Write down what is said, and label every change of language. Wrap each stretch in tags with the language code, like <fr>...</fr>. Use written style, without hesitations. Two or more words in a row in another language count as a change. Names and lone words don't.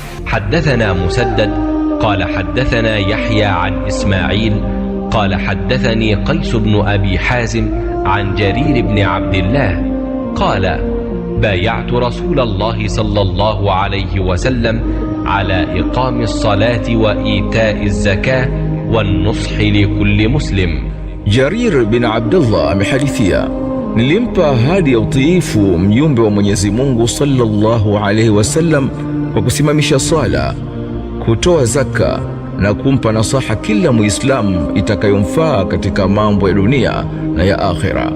<ar>حدثنا مسدد قال حدثنا يحيى عن إسماعيل قال حدثني قيس بن أبي حازم عن جرير بن عبد الله قال بايعت رسول الله صلى الله عليه وسلم على إقام الصلاة وإيتاء الزكاة والنصح لكل مسلم.</ar> <sw>Jarir bin Abdullah amehadithia, nilimpa ahadi ya utiifu mjumbe wa Mwenyezi Mungu</sw> <ar>صلى الله عليه وسلم</ar> <sw>kwa kusimamisha swala, kutoa zaka na kumpa nasaha kila Muislamu itakayomfaa katika mambo ya dunia na ya akhira.</sw>